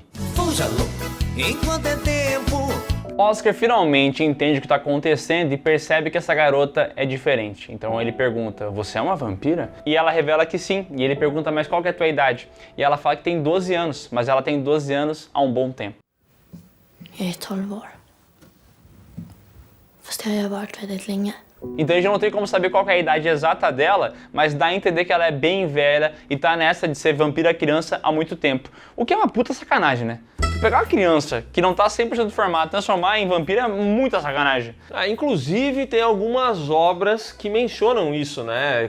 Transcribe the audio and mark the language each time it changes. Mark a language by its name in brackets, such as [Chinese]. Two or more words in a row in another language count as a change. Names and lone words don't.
[Portuguese] Enquanto é tempo. Oscar finalmente entende o que está acontecendo e percebe que essa garota é diferente. Então ele pergunta, você é uma vampira? E ela revela que sim. E ele pergunta, mas qual que é a tua idade? E ela fala que tem 12 anos, mas ela tem 12 anos há um bom tempo. [Swedish] Jag är 12 år. Fast det har jag varit väldigt länge. [Portuguese] Então a gente não tem como saber qual que é a idade exata dela, mas dá a entender que ela é bem velha e tá nessa de ser vampira criança há muito tempo. O que é uma puta sacanagem, né? Pegar uma criança que não tá 100% formada, transformar em vampiro é muita sacanagem. Inclusive, tem algumas obras que mencionam isso, né?